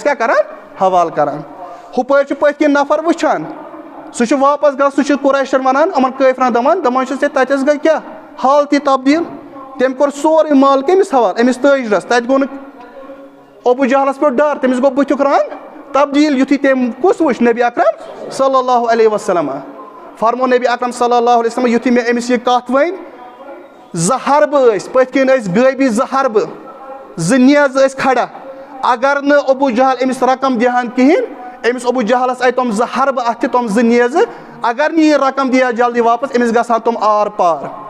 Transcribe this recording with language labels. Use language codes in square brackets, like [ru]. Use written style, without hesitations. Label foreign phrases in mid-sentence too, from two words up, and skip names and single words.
[ks] کیٛاہ کران حوالہٕ کران ہُپٲرۍ چھُ پٔتھۍ کِنۍ نفر وٕچھان سُہ چھُ واپس گژھان سُہ چھُ قُریشن ونان یِمن کٲفرن دپان چھُس ہے تتہِ حظ گٔے کیٛاہ حالتی تبدیٖل تٔمۍ کوٚر سورُے مال کٔمِس حوالہٕ أمِس تٲجرس تتہِ گوٚو نہٕ ابوٗ جہلس پیوٚو ڈر تٔمِس گوٚو بٕتھیُک رنٛگ تبدیٖل یُتھُے تٔمۍ کُس وٕچھ نبی اکرم [ar] صلی اللہ علیہ وسلم [ks] فرمو نبی اکرم [ar] صلی اللہ علیہ وسلم [ks] یُتھُے مےٚ أمِس یہِ کتھ ؤنۍ 2 حربہٕ ٲسۍ پٔتھۍ کِنۍ ٲسۍ غٲبی 2 حربہٕ 2 نیزٕ ٲسۍ کھڑا اگر نہٕ ابوٗ جہل أمِس رقم دِہن کِہیٖنۍ أمِس ابوٗ جہلس آیہِ تِم 2 حربہٕ اَتھِ تِم 2 نیزٕ اگر نہٕ یہِ رقم دِی ہا جلدی واپس أمِس گژھان تِم آر پار